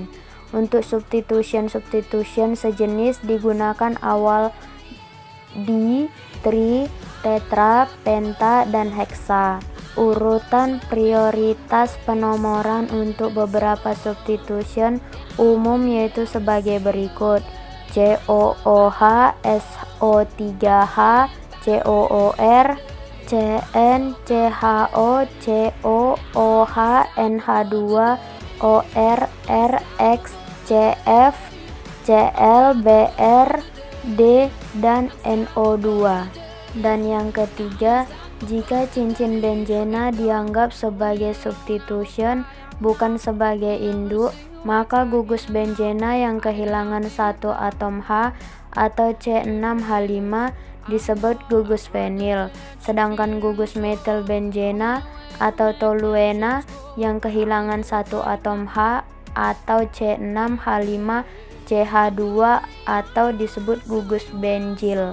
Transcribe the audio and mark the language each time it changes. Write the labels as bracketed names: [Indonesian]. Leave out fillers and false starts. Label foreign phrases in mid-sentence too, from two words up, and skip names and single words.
[Indonesian] Untuk substitution sejenis digunakan awal di, tri, tetra, penta, dan heksa. Urutan prioritas penomoran untuk beberapa substitution umum yaitu sebagai berikut: COOH, SO3H, COOR, CN, CHO, COOH, NH2, OR, RX, CF, CL, BR, D, dan NO2. Dan yang ketiga, jika cincin benzena dianggap sebagai substitution bukan sebagai induk, maka gugus benzena yang kehilangan satu atom H atau C6H5 disebut gugus fenil, sedangkan gugus metilbenzena atau toluena yang kehilangan satu atom H atau C6H5CH2 atau disebut gugus benzil.